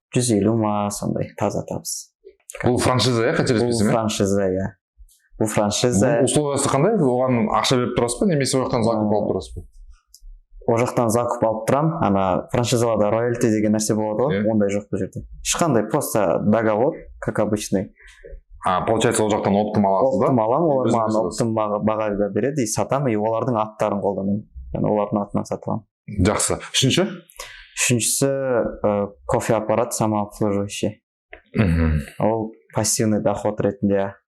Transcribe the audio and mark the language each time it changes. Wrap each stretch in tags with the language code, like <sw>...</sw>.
<kk>150 ма сондай таза табыс. Бұл франшиза, қателеспесем? Бұл франшиза, иә. Бұл франшиза. Условиясы қандай? Оған ақша беріп тұрасыз ба, немесе ол жақтан закуп алып тұрасыз ба? Ол жақтан закуп алып тұрам. Франшизаларда роялти деген нәрсе болады ғой, ондай жоқ бұл жерде.</kk> <ru>Ешқандай, просто договор, как обычный.</ru> <kk>Получается, ол жақтан оптым аласыз да? Оптым алам, олар маған оптым баға береді, сатам, и олардың аттарын қолданамын. Олардың атынан сатамын. Жақсы. Үшіншісі кофе аппарат самообслуживающий. Ол</kk> <ru>пассивный доход</ru> <kk>ретінде.</kk>